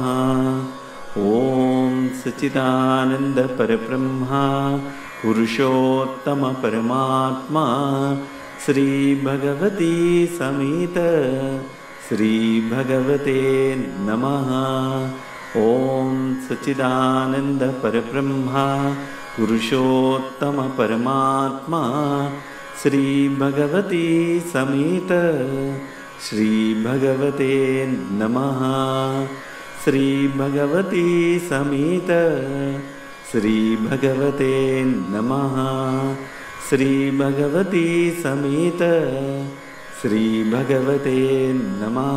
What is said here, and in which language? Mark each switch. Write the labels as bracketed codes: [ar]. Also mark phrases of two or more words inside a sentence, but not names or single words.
[sa] ఓం సచ్చిదానంద పరబ్రహ్మ పురుషోత్తమ పరమాత్మ శ్రీ భగవతి సమేత శ్రీ భగవతే నమః. ఓం సచ్చిదానంద పరబ్రహ్మ పురుషోత్తమ పరమాత్మ శ్రీ భగవతి సమేత श्रीभगवते नमः। श्रीभगवती समेत श्रीभगवते नमः। श्रीभगवती समेत श्रीभगवते नमः।